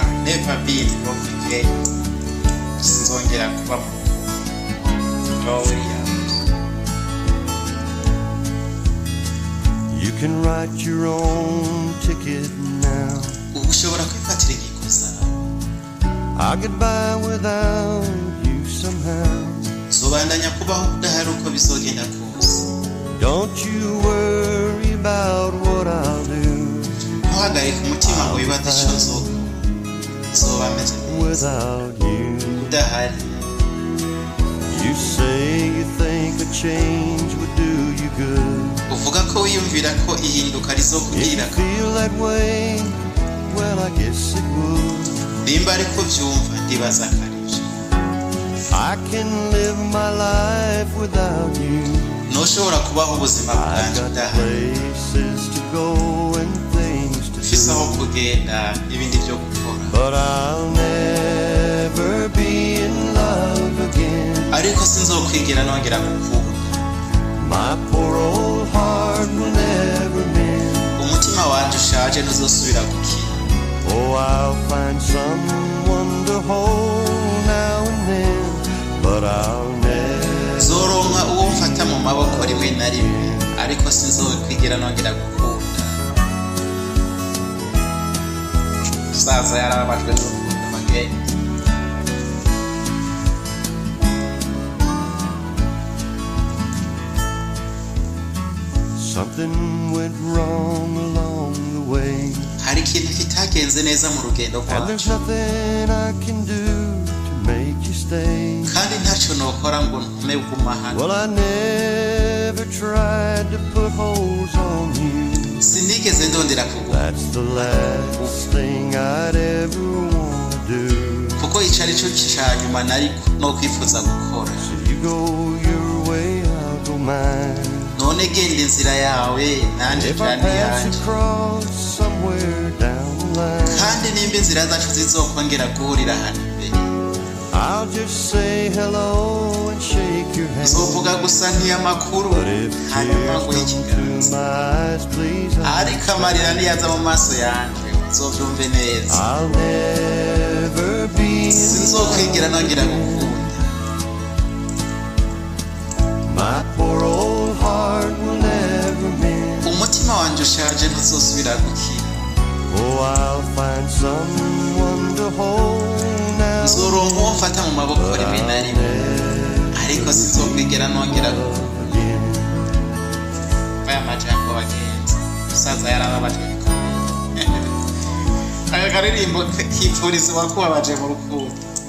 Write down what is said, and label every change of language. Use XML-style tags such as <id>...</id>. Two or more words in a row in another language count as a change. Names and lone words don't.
<en>never been broke again.</en> <rn>Sinzongera kuba mu Gloria.</rn> <en>You can write your own ticket now.</en> <rn>Ushobora kwifatira ingingo zawe.</rn> <en>I'll get by without you somehow.</en> <rn>Zobandanya kubaho udahari uko bizogenda kose.</rn> <en>Don't you worry about what I'll do.</en> <rn>Ntuhagarike umutima ngo wibaze icyo zoba meze</rn> <en>without you.</en> <rn>Udahari.</rn> <en>You say you think a change would do you good.</en> <rn>Uvuga ko wiyumvira ko ihinduka</rn> <en>If</en> <rn>rizokugirira</rn> <en>you feel that way, well I guess it would.</en> <rn>nimba ariko byumva ndibaza akaribyo.</rn> <en>I can live my life without you.</en> <rn>Ntushobora kubaho ubuzima</rn> <en>I've</en> <rn>bwanjye</rn> <en>got</en> <rn>udahari.</rn> <en>places to go and things to</en> <rn>Ufise aho</rn> <en>do,</en> <rn>kugenda ibindi byo gukora.</rn> <en>but I'll never be in love again.</en> <rn>Ariko sinzokwigera nongera gukunda.</rn> <en>My poor old heart will never mend.</en> <rn>Umutima wanje ushaje ntuzosubira gukira.</rn> <en>Oh, I'll find someone to hold now and then, but I'll never.</en> <rn>Zoronka uwo mfata mu maboko rimwe na rimwe, ariko sinzokwigera nongera gukunda. Saza yarababajwe n'urukundo bagenda.</rn> <en>Something went wrong along the way,</en> <rn>Hari ikintu kitagenze neza mu rugendo</rn> <en>and there's</en> <rn>rwacu,</rn> <en>nothing I can do to make you stay.</en> <rn>kandi ntacyo nokora ngo ntume uguma hano.</rn> <en>Well, I never tried to put holes on you.</en> <rn>Sinigeze ndondera kuguma,</rn> <en>That's the last thing I'd ever want to do.</en> <rn>kuko ico ari cyo cya nyuma nari no kwifuza gukora.</rn> <en>So you go your way, I'll go mine.</en> <rn>None genda inzira yawe nanjye</rn> <en>If I</en> <rn>kandi</rn> <en>pass</en> <rn>yanjye.</rn> <en>across somewhere down the line,</en> <rn>Kandi nimba inzira zacu zizokongera guhurira hano imbere,</rn> <en>I'll just say hello and shake your hand.</en> <rn>nzovuga gusa nk'iyamakuru</rn> <en>But if</en> <rn>hanyuma</rn> <en>tears</en> <rn>nguhe</rn> <en>come to</en> <rn>ikiganza.</rn> <en>my eyes, please,</en> <rn>Ariko amarira niyaza mu maso yanjye uzobyumve neza.</rn> <en>I'll never be in</en> <rn>Sinzokwigera nongera gukunda.</rn> <en>My poor old heart will never mend.</en> <rn>Umutima wanjye ushaje ntuzosubira gukira.</rn> <en>Oh, I'll find someone to hold now,</en> <rn>Nzoronka uwo mfata mu maboko</rn> <en>but</en> <rn>rimwe na</rn> <en>I'll</en> <rn>rimwe,</rn> <en>never</en> <rn>ariko sinzokwigera nongera gukunda.</rn> <en>love again.</en> <rn>Aya majambo bagenzi, umusaza yarababajwe bikomeye. Aka karirimbo kipfuriza uwakubabaje mu rukundo.</rn>